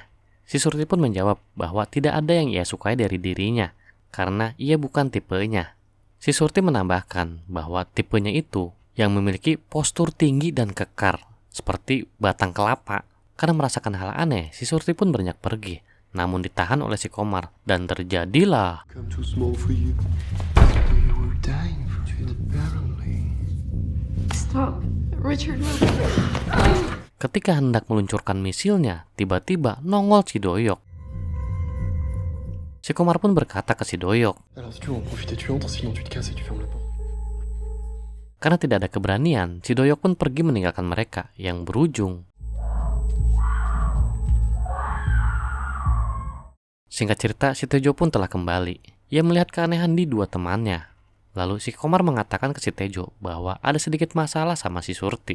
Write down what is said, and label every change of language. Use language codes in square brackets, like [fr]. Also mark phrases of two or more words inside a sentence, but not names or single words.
[id] Si Surti pun menjawab bahwa tidak ada yang ia sukai dari dirinya, karena ia bukan tipenya. Si Surti menambahkan bahwa tipenya itu yang memiliki postur tinggi dan kekar, seperti batang kelapa. Karena merasakan hal aneh, si Surti pun beranjak pergi, namun ditahan oleh si Komar, dan terjadilah [en] Come too small for you. You were dying for it apparently. Stop, Richard. [id] ketika hendak meluncurkan misilnya, tiba-tiba nongol si Doyok. Si Komar pun berkata ke si Doyok, [fr] Alors si tu veux en profiter, tu entres, sinon tu te casses et tu fermes la porte. [id] karena tidak ada keberanian, si Doyok pun pergi meninggalkan mereka, yang berujung. Singkat cerita, si Tejo pun telah kembali. Ia melihat keanehan di dua temannya. Lalu si Komar mengatakan ke si Tejo bahwa ada sedikit masalah sama si Surti.